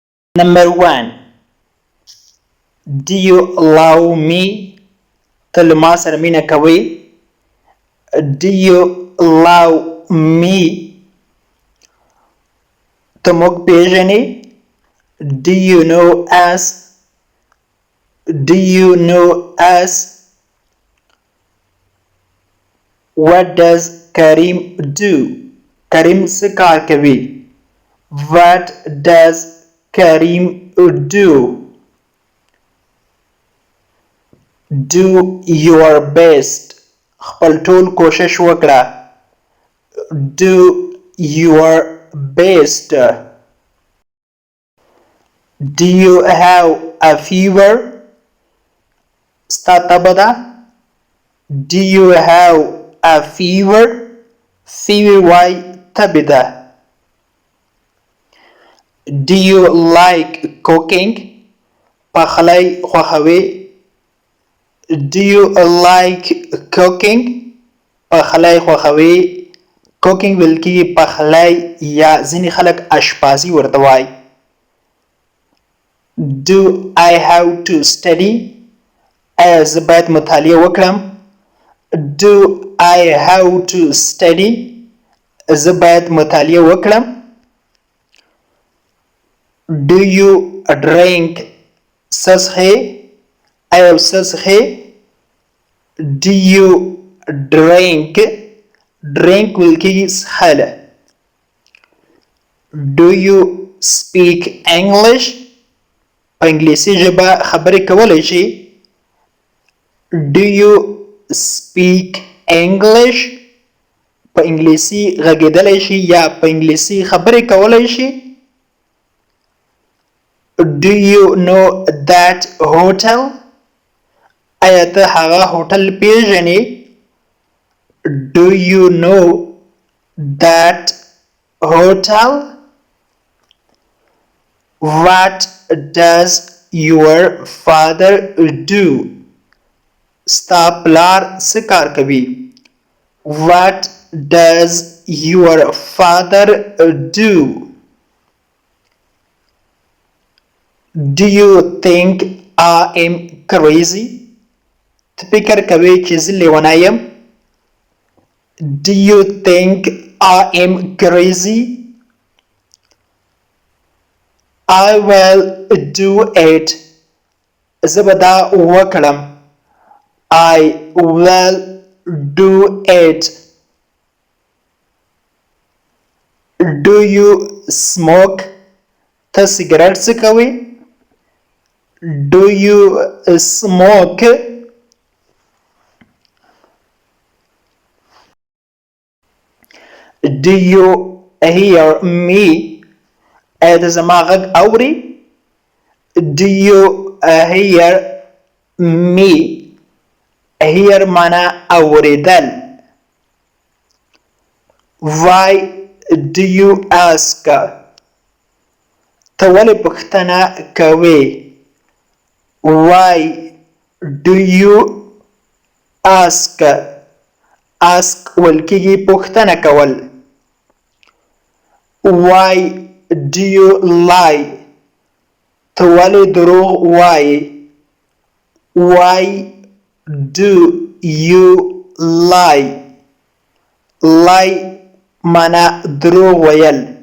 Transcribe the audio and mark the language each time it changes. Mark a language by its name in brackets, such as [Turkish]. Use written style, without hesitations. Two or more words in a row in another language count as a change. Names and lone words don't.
[English] Number one, do you allow me? [Pashto] تل ما سره مینه کوي. [English] Do you allow me? [Pashto] ته موږ پیژنې. [English] Do you know us? Do you know us? What does Karim do? [Pashto] Karim څه کار کوي. [English] What does Karim do? Do your best. [Pashto] خپل ټول کوشش وکړه. [English] Do your best. Do you have a fever? [Pashto] ستا تبه ده. [English] Do you have a fever? [Pashto] Fever وای تبه ده. [English] Do you like cooking? [Pashto] پخلی خوښوي. [English] Do you like cooking? [Pashto] پخلی خوښوي. Cooking ویل کېږي پخلی یا ځینې خلک اشپازي ورته وایي. [English] Do I have to study? [Pashto] ایا زه باید مطالعه وکړم. [English] Do I have to study? [Pashto] زه باید مطالعه وکړم. [English] Do you drink? [Pashto] څښئ. ایا څښئ. [English] Do you drink? [Pashto] Drink ویل کېږي څښل. [English] Do you speak English? [Pashto] په انګلیسي ژبه خبرې کولی شي. [English] Do you speak English? [Pashto] په انګلیسي غږېدلی شي یا په انګلیسي خبرې کولی شي. [English] Do you know that hotel? [Pashto] ایا ته هغه هوټل پیژنې. [English] Do you know that hotel? What does your father do? [Pashto] ستا پلار څه کار کوي. [English] What does your father do? Do you think I am crazy? [Pashto] ته فکر کوي چې زه لیونی یم. [English] Do you think I am crazy? I will do it. [Pashto] زه به دا وکړم. [English] I will do it. Do you smoke? [Pashto] ته سیګریټ څکوې. [English] Do you smoke? Do you hear me? [Pashto] ایا ته زما غږ اورې. [English] Do you hear me? [Pashto] hear معنا اوریدل. [English] Why do you ask? [Pashto] ته ولې پوښتنه کوې. [English] Why do you ask? [Pashto] ask ویل کېږي پوښتنه کول. [English] Why do you lie? [Pashto] ته ولې دروغ وایې. [English] Why do you lie? [Pashto] lie معنا دروغ ویل.